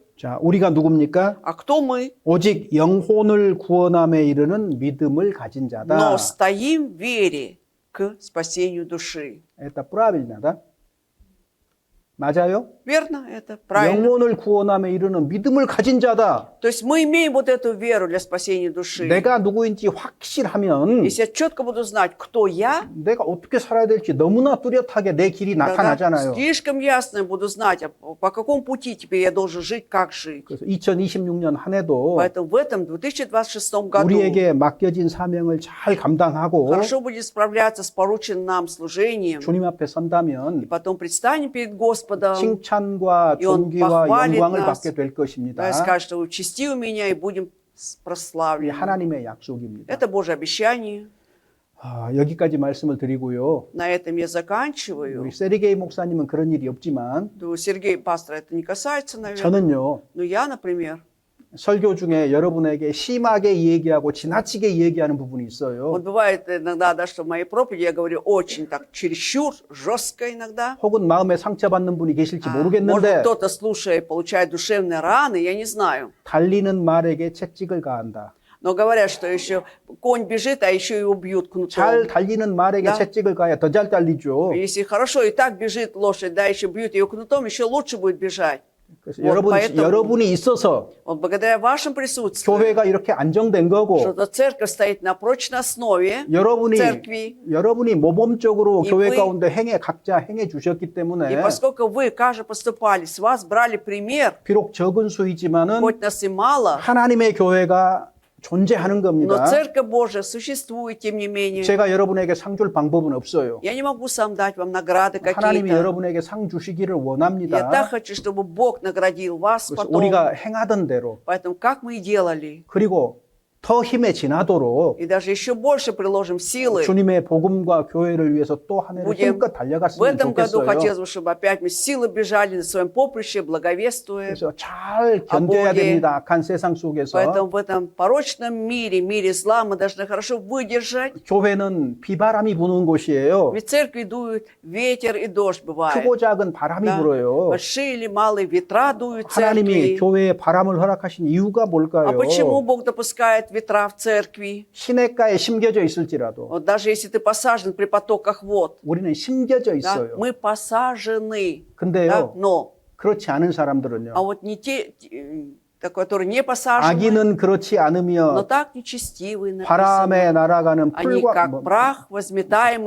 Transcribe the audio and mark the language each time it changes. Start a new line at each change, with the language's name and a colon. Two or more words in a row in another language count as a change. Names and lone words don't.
Korean: 자, 우리가 누굽니까?
Russian: А кто мы?
Korean: 오직 영혼을 구원함에 이르는 믿음을 가진 자다.
Russian: Но стоим в вере к спасению души. Это правильно, 맞아요? Верно? Это правильно.
Korean: 영혼을 구원함에 이르는 믿음을 가진 자다.
Russian: То есть мы имеем вот эту веру для спасения души.
Korean: 내가 누구인지 확실하면
Russian: Если я четко буду знать, кто я,
Korean: 내가 어떻게 살아야 될지 너무나 뚜렷하게 내 길이
Russian: тогда
Korean: 나타나잖아요.
Russian: слишком ясно буду знать, по какому пути теперь я должен жить, как жить.
Korean: 그래서 2026년 한 해도
Russian: Поэтому в этом 2026 году
Korean: 우리에게 맡겨진 사명을 잘 감당하고
Russian: хорошо будет справляться с порученным нам служением.
Korean: 주님 앞에
Russian: И
Korean: 선다면
Russian: потом предстанем перед Господом,
Korean: 칭찬과
Russian: И Он
Korean: 존귀와
Russian: похвалит
Korean: 영광을
Russian: нас.
Korean: 받게 될 것입니다.
Russian: да, и скажет, что участи у меня и будем
Korean: 이게
Russian: прославлены.
Korean: 하나님의 약속입니다.
Russian: Это Божье обещание.
Korean: 여기까지 말씀을 드리고요.
Russian: На этом я
Korean: 우리
Russian: заканчиваю.
Korean: 세리게이 목사님은 그런 일이 없지만
Russian: Ну, Сергей, пастора, это не касается, наверное.
Korean: 저는요.
Russian: Но я, например,
Korean: 설교 중에 여러분에게 심하게 얘기하고 지나치게 얘기하는 부분이 있어요.
Russian: вот бывает иногда, да, что в моей проповеди я говорю очень так чересчур, жестко иногда.
Korean: 혹은 마음에 상처받는 분이 계실지
Russian: Может,
Korean: 모르겠는데
Russian: кто-то, слушая, получает душевные раны, я не знаю.
Korean: 달리는 말에게 채찍을 가한다.
Russian: Но говорят, что еще конь бежит, а еще его бьют
Korean: 잘
Russian: кнутом.
Korean: 달리는 말에게
Russian: Да.
Korean: 채찍을 가야 더 잘 달리죠.
Russian: Если хорошо и так бежит лошадь, да, еще бьют ее кнутом, еще лучше будет бежать.
Korean: 그래서
Russian: Вот поэтому-
Korean: 여러분이 있어서
Russian: Вот благодаря вашему присутствию,
Korean: 교회가 이렇게 안정된 거고
Russian: что церковь стоит на прочной основе, церкви.
Korean: 여러분이 모범적으로
Russian: И
Korean: 교회
Russian: вы-
Korean: 가운데 각자 행해 주셨기 때문에
Russian: И поскольку вы, каждый поступали, с вас брали пример,
Korean: 비록 적은 수이지만은
Russian: хоть нас и мало,
Korean: 하나님의 교회가 존재하는
Russian: Но
Korean: 겁니다.
Russian: Церковь Божия существует, тем не менее.
Korean: 제가 여러분에게 상 줄 방법은 없어요.
Russian: Я не могу сам дать вам награды
Korean: 하나님이
Russian: какие-то.
Korean: 여러분에게 상 주시기를
Russian: Я так
Korean: 원합니다.
Russian: хочу, чтобы Бог наградил вас
Korean: 그래서
Russian: потом.
Korean: 우리가 행하던 대로
Russian: Поэтому как мы и делали.
Korean: 그리고 더 힘에 지나도록
Russian: И даже еще больше приложим силы.
Korean: 주님의 복음과 교회를 위해서 또 한 해를
Russian: Будем
Korean: 힘껏
Russian: В
Korean: 달려갔으면
Russian: этом году
Korean: 좋겠어요.
Russian: хотелось бы, чтобы опять мы силы бежали на своем поприще, благовествуя.
Korean: 그래서 잘 견뎌야
Russian: Боге.
Korean: 됩니다. 악한 세상 속에서.
Russian: Поэтому в этом порочном мире, мире зла, мы должны хорошо выдержать.
Korean: 교회는 비바람이 부는 곳이에요.
Russian: Ведь в церкви дует ветер и дождь бывает.
Korean: 크고 작은 바람이
Russian: Да.
Korean: 불어요.
Russian: Большие или малые ветра дуют в
Korean: 하나님이
Russian: церкви.
Korean: 교회에 바람을 허락하신 이유가
Russian: А
Korean: 뭘까요?
Russian: почему Бог допускает ветра в церкви?
Korean: 시냇가에 심겨져 있을지라도
Russian: Вот даже если ты посажен при потоках вод,
Korean: 우리는 심겨져
Russian: да,
Korean: 있어요.
Russian: мы посажены, да,
Korean: 근데요,
Russian: но,
Korean: 그렇지 않은 사람들은요.
Russian: а вот не те, которые не посажены,
Korean: 악인은 그렇지
Russian: но
Korean: 않으며
Russian: так нечестивые написано.
Korean: 바람에 날아가는
Russian: Они
Korean: 풀과
Russian: как прах, возметаемый